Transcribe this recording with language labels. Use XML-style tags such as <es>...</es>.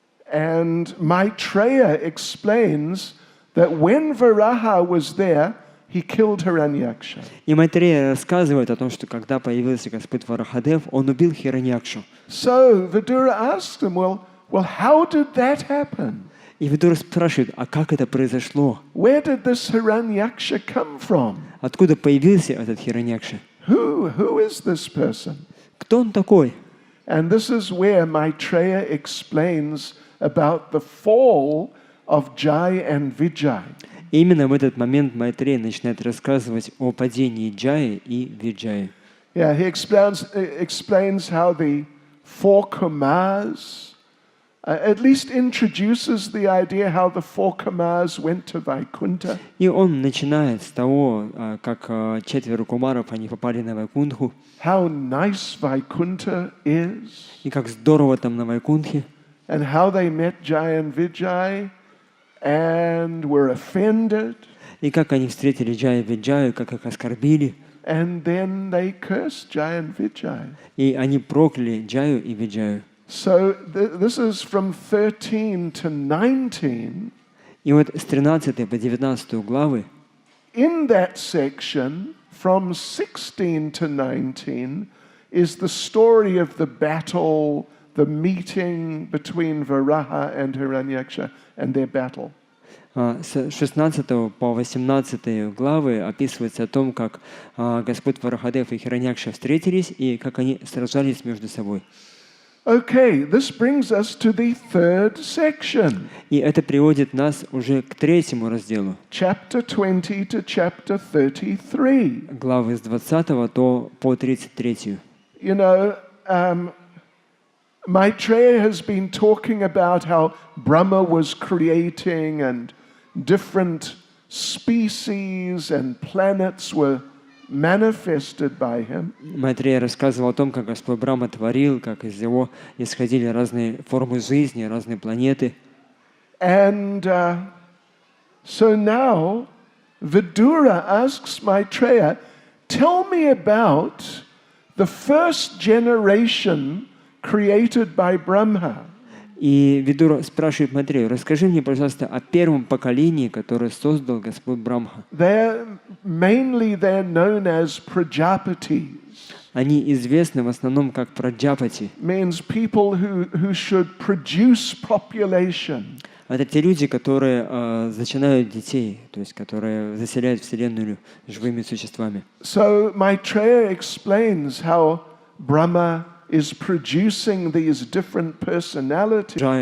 <en>And Maitreya explains that when Varaha was there, he killed Hiranyaksha.</en> <ru>И Майтрея рассказывает о том, что когда появился Господь Варахадев, он убил Хираньякшу.</ru> <en>So Vidura asked him, well, how did that happen?</en> <ru>И Видура спрашивает, а как это произошло?</ru> <en>Where did this Hiranyaksha come from?</en> <ru>Откуда появился этот Хираньякша?</ru> <en>Who is this person?</en> <ru>Кто он такой?</ru> <en>And this is where Maitreya explains about the fall of Jai and Vijay.</en> <ru>И именно в этот момент Майтрея начинает рассказывать о падении Джаи и Виджаи.</ru> <en>Yeah, he explains how the four Kumars, at least introduces the idea how the four Kumars went to Vaikuntha.</en> <ru>И он начинает с того, как 4 кумаров они попали на Вайкунтху.</ru> <en>How nice Vaikuntha is.</en> <ru>И как здорово там на Вайкунтхе.</ru> <en>And how they met Jai and Vijay and were offended.</en> <ru>И как они встретили Джая и Виджаю, как их оскорбили.</ru> <en>And then they cursed Jai and Vijay.</en> <ru>И они прокляли Джаю и Виджаю.</ru> <en>So this is from 13 to 19.</en> <ru>И вот с 13 по 19 главы</ru> <en>In that section, from 16 to 19, is the story of the battle, the meeting between Varaha and Hiranyaksha and their battle.</en> <ru>С 16 по 18 главы описывается о том, как Господь Варахадев и Хираньякша встретились и как они сражались между собой.</ru> <en>Okay, this brings us to the third section.</en> <ru>И это приводит нас уже к третьему разделу.</ru> <en>Chapter 20 to chapter 33.</en> <ru>Главы с 20 по 33.</ru> <en>You know, Maitreya has been talking about how Brahma was creating and different species and planets were manifested by him.</en> <ru>Майтрея рассказывал о том, как Господь Брахма творил, как из него исходили разные формы жизни, разные планеты.</ru> <en>And so now Vidura asks Maitreya, tell me about the first generation created by Brahma.</en> <ru>И Видура спрашивает Майтрею, расскажи мне, пожалуйста, о первом поколении, которое создал Господь Брахма.</ru> <en>Mainly they're known as Prajapatis.</en> <ru>Они известны в основном как Праджапати.</ru> <en>Means people who should produce population.</en> <ru>Это те люди, которые зачинают детей, то есть которые заселяют Вселенную живыми существами.</ru> <en>So Maitreya explains how Brahma is producing these different personalities.</en>